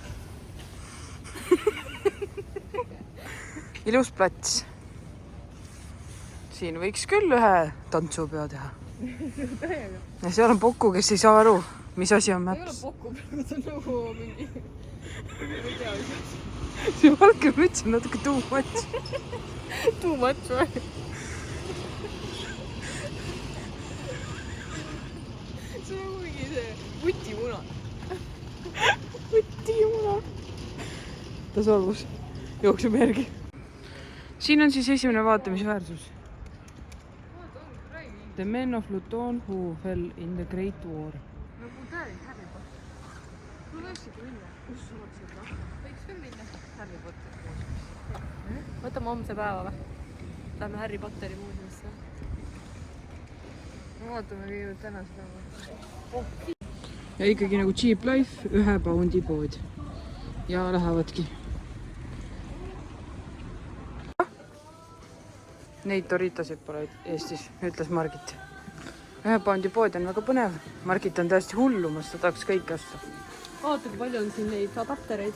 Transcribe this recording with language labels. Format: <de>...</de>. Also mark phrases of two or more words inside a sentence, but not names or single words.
<et>Ilus plats. Siin võiks küll ühe tantsupeo teha. Ja seal on Poku, kes ei saa aru, mis asi on Ei ole Maps. Poku peal, see on nagu mingi... Ma ei tea, See valge müts on natuke</et> <en>too much. too much või?</en> <et>See on mingi see vutimuna. Vutimuna. Ta solvus. Jookseb järgi. Siin on siis esimene vaatamisväärsus.</et> <en>The men of Luton who fell in the Great War.</en> <et>Nagu täilik Harry Potter. Mul võikski minna. Kus sa mõtlesid, noh? Võiks küll minna. Harry Potteri. Võtame homse päeva või? Lähme Harry Potteri muuseumisse. Vaatame kõigepealt täna seda. Ja ikkagi nagu</et> <en>cheap life,</en> <et>1 poundi pood. Ja lähevadki. Neid Doritosid pole Eestis, ütles Margit. 1 poundi pood on väga põnev. Margit on täiesti hullumas, ta tahaks kõike osta. Vaata, kui palju on siin neid adaptereid.</et>